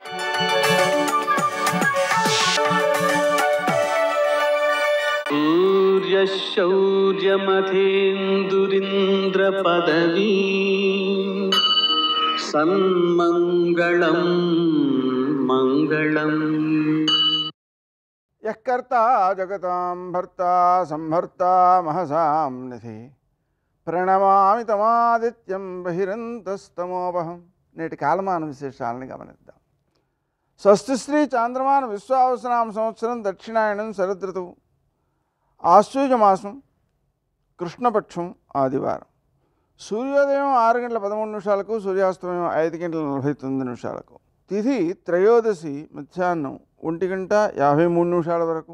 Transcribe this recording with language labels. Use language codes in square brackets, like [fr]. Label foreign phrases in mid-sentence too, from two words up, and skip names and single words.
[sa] सूर्यशौर्यमथेन्दुरिन्द्रपदवी सन्मङ्गलं मङ्गलम् यः कर्ता जगतां भर्ता संभर्ता महसां निधि ప్రణమామి తమాదిత్యం బహిరంతస్తమోపహం. [te] నేటి కాలమాన విశేషాలని గమనిద్దాం. స్వస్తి శ్రీ చాంద్రమాన విశ్వావసనామ సంవత్సరం దక్షిణాయనం శరదృతువు ఆశ్వయుజమాసం కృష్ణపక్షం ఆదివారం. సూర్యోదయం 6:13 సూర్యాస్తమయం 5:49 తిథి త్రయోదశి మధ్యాహ్నం 1:53 వరకు.